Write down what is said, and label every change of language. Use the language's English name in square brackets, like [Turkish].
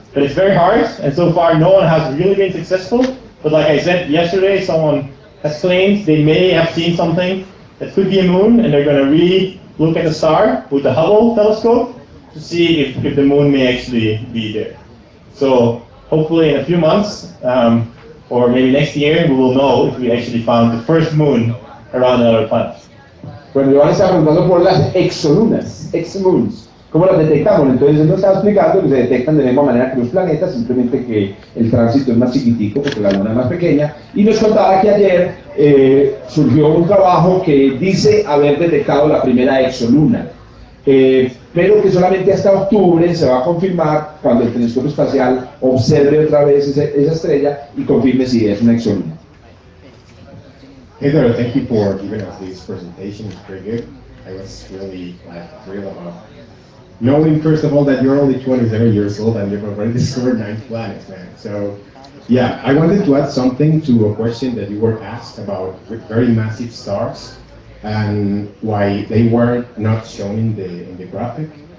[English] But it's very hard, and so far no one has really been successful. But like I said yesterday, someone has claimed they may have seen something that could be a moon, and they're going to re-look at the star with the Hubble telescope to see if the moon may actually be there. So hopefully in a few months, or maybe next year, we will know if we actually found the first moon around another planet. [Spanish] Bueno, Giovanni está preguntando por las exolunas, exomoons. ¿Cómo las detectamos? Entonces él nos está explicando que se detectan de la misma manera que los planetas, simplemente que el tránsito es más chiquitico porque la luna es más pequeña. Y nos contaba que ayer surgió un trabajo que dice haber detectado la primera exoluna, pero que solamente hasta octubre se va a confirmar cuando el telescopio espacial observe otra vez esa estrella y confirme si es una exoluna. [English] Hey there, thank you for giving us this presentation. It's very good. I was really thrilled about knowing, first of all, that you're only 27 years old and you've already discovered 9 planets, man. So, yeah, I wanted to add something to a question that you were asked about very massive stars and why they were not shown in the graphic.